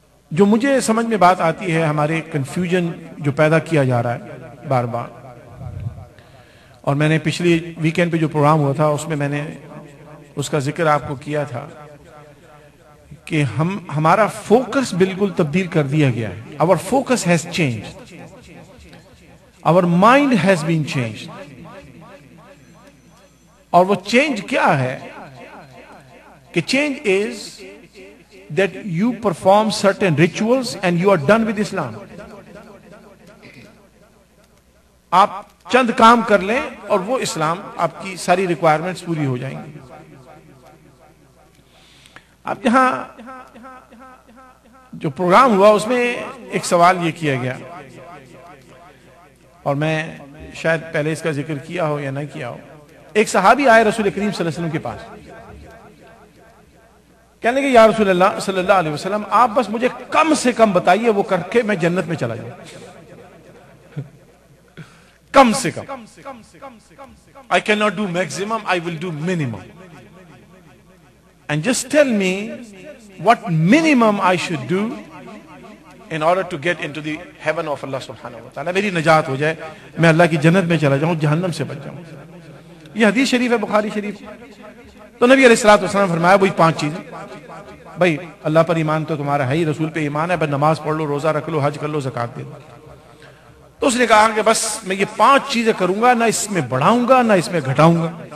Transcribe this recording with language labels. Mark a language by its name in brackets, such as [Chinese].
[Urdu] جو مجھے سمجھ میں بات آتی ہے، ہمارے کنفیوژن جو پیدا کیا جا رہا ہے بار بار، اور میں نے پچھلی ویکینڈ پہ جو پروگرام ہوا تھا اس میں میں نے اس کا ذکر آپ کو کیا تھا کہ ہمارا فوکس بالکل تبدیل کر دیا گیا ہے. [English] Our focus has changed. Our mind has been changed. [Urdu] اور وہ چینج کیا ہے کہ change [English] is that you perform certain rituals and you are done with Islam. [Urdu] آپ چند کام کر لیں اور وہ اسلام، آپ کی ساری ریکوائرمنٹس پوری ہو جائیں گی. اب یہاں جو پروگرام ہوا اس میں ایک سوال یہ کیا گیا، اور میں شاید پہلے اس کا ذکر کیا ہو یا نہ کیا ہو. ایک صحابی آئے رسول کریم صلی اللہ علیہ وسلم کے پاس، کہنے لگے یا رسول اللہ صلی اللہ علیہ وسلم، آپ بس مجھے کم سے کم بتائیے، وہ کر کے میں جنت میں چلا جاؤں. کم سے کم. [English] I cannot do maximum, I will do minimum. And just tell me what minimum I should do in order to get into the heaven of Allah subhanahu wa ta'ala. [Urdu] میری نجات ہو جائے، میں اللہ کی جنت میں چلا جاؤں، جہنم سے بچ جاؤں. یہ حدیث شریف ہے، بخاری شریف. تو نبی علیہ الصلوۃ والسلام فرمایا وہی 5 چیزیں. بھائی اللہ پر ایمان تو تمہارا ہے ہی، رسول پہ ایمان ہے، بس نماز پڑھ لو، روزہ رکھ لو، حج کر لو، زکات دے دو. تو اس نے کہا کہ بس میں یہ 5 چیزیں کروں گا، نہ اس میں بڑھاؤں گا نہ اس میں گھٹاؤں گا.